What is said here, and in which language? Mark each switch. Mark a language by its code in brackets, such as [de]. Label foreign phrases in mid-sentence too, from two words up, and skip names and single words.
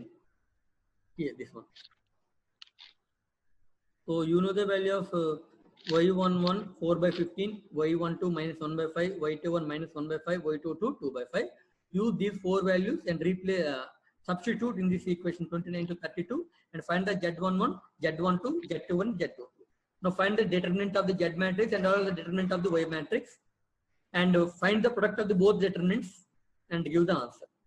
[en] Here, this one. So you know the value of y11 4/15, y12 minus 1/5, y21 minus 1/5, y22 2/5. Use these 4 values and substitute in this equation 29 to 32 and find the Z11, Z12, Z21, Z22. Now find the determinant of the Z matrix and all the determinant of the Y matrix and find the product of the both determinants and give the answer.